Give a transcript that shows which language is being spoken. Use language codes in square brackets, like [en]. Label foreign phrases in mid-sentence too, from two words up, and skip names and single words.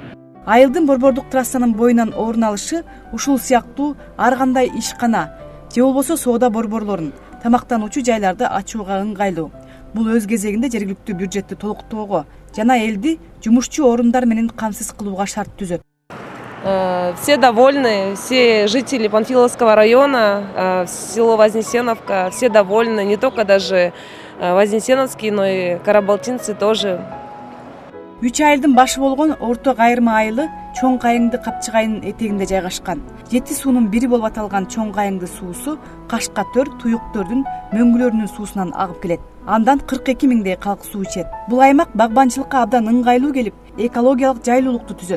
[ky] Айылдын борбордук трассанын боюнан орун алышы ушул сыяктуу ар кандай ишкана же болбосо соода борборлорун, тамактануучу жайларды ачууга ыңгайлуу. Бул өз кезегинде жергиликтүү бюджетти толуктоого жана элди жумушчу орундар менен камсыз кылууга шарт түзөт. [ru] Все довольны, все жители Панфиловского района, село Вознесеновка, все довольны, не только даже вознесеновские, но и карабалтинцы тоже. [ky] 3 айылдын башы болгон Орто Кайырма айылы Чоң Кайыңды Капчыгайынын этегинде жайгашкан. 7 суунун бири болуп аталган Чоң Кайыңды суусу Кашка төр, Туюктөрдүн мөңгүлөрүнүн суусунан агып келет. Андан 42 миңдей калк суу ичет. Бул аймак багбанчылыкка абдан ыңгайлуу келип, экологиялык жайлуулукту түзөт.